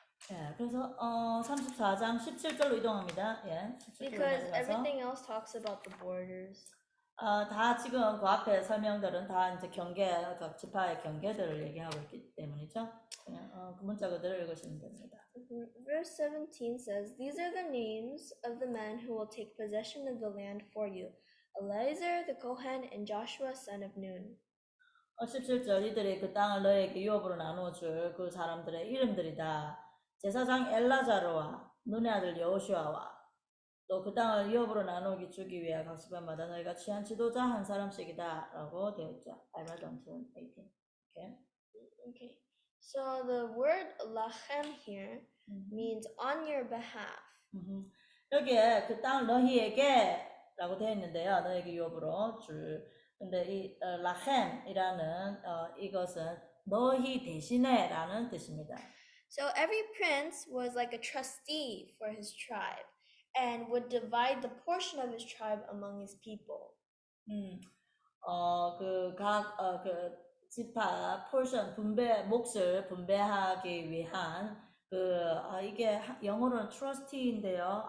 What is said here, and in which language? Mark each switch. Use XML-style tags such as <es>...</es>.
<ko>예, 그래서 34장 17절로 이동합니다. 예, 17절로</ko> <en>Because</en> <ko>가서</ko> <en>everything else talks about the borders.</en> <ko>다 지금 그 앞에 설명들은 다 이제 각 지파의 경계들을 얘기하고 있기 때문이죠. 그냥 그 문자 그대로 읽으시면 됩니다.</ko> <en>Verse 17 says, "These are the names of the men who will take possession of the land for you: Eleazar the Kohen and Joshua son of Nun."</en> <ko>17절 이들이 그 땅을 너에게 유업으로 나누어 줄 그 사람들의 이름들이다. 제사장 엘라자르와 눈의 아들 여호슈아와 또 그 땅을 유업으로 나누기 주기 위해 각 지파마다 너희가 취한 지도자 한 사람씩이다 라고 되어 있죠.</ko> <en>I read until 18. Okay. So the word lachem here means on your behalf.</en> <ko>여기에 그 땅을 너희에게 라고 되어 있는데요. 너희에게 유업으로 줄 근데 이 라켐이라는 이것은 너희 대신에라는 뜻입니다.</ko> <en>So every prince was like a trustee for his tribe and would divide the portion of his tribe among his people.</en> <ko>그 지파 포션 몫을 분배하기 위한 이게 영어로는 trustee인데요.</ko>